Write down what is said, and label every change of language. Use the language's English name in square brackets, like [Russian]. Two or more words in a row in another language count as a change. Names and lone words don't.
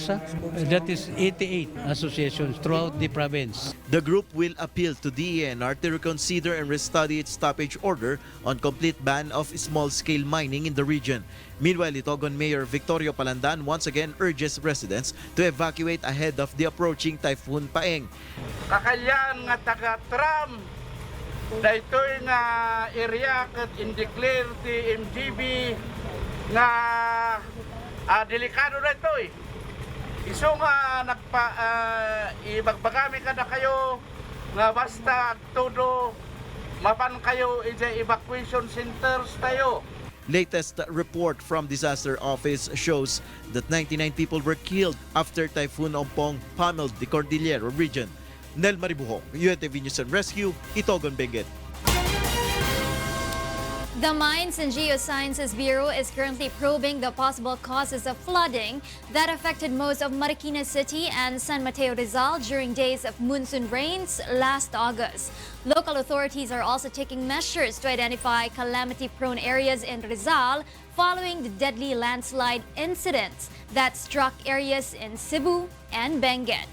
[English] That is 88 associations throughout the province. The group will appeal to DENR to reconsider and restudy its stoppage order on complete ban of small-scale mining in the region. Meanwhile, Itogon Mayor Victorio Palandan once again urges residents to evacuate ahead of the approaching Typhoon Paeng. [Iloko] Kakalyan nga taga-Tram dahito nga area kat indeclare ti MGB nga delikado na ito eh. Iso nga ibagbagami ka na kayo nga basta todo mapan kayo [English] evacuation centers [Iloko] tayo. [English] Latest report from Disaster Office shows that 99 people were killed after Typhoon Ompong pummeled the Cordillera region. Nel Maribuho, UNTV News and Rescue, Itogon, Benguet. The Mines and Geosciences Bureau is currently probing the possible causes of flooding that affected most of Marikina City and San Mateo, Rizal during days of monsoon rains last August. Local authorities are also taking measures to identify calamity-prone areas in Rizal following the deadly landslide incidents that struck areas in Cebu and Benguet.